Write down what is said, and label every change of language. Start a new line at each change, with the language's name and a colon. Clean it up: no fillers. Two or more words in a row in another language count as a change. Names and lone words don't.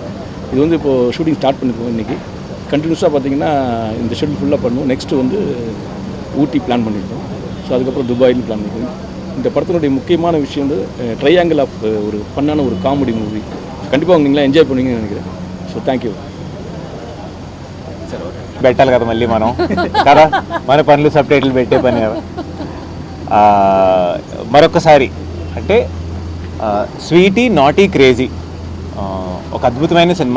Tamil: இது வந்து இப்போது
English: shooting start
Tamil: பண்ணிருக்கோம். இன்றைக்கி கண்டினியூஸாக பார்த்திங்கன்னா இந்த ஷெட்யூல் ஃபுல்லாக பண்ணுவோம். நெக்ஸ்ட்டு வந்து ஊட்டி பிளான் பண்ணியிருக்கோம். ஸோ அதுக்கப்புறம் துபாயின்னு பிளான் பண்ணியிருக்கோம். இந்த படத்தினுடைய முக்கியமான விஷயம் வந்து
English: triangle of
Tamil: ஒரு ஃபன்னான ஒரு
English: comedy movie.
Tamil: கண்டிப்பாக நீங்களாம் ఎంజాయ్ பண்ணுவீங்கன்னு நினைக்கிறேன்.
English: So thank you.
Telugu: పెట్టాలి కదా మళ్ళీ మనం కదా, మన పనులు సబ్టైటిల్ పెట్టే పని కదా. మరొకసారి అంటే స్వీటీ నాటీ క్రేజీ ఒక అద్భుతమైన సినిమా.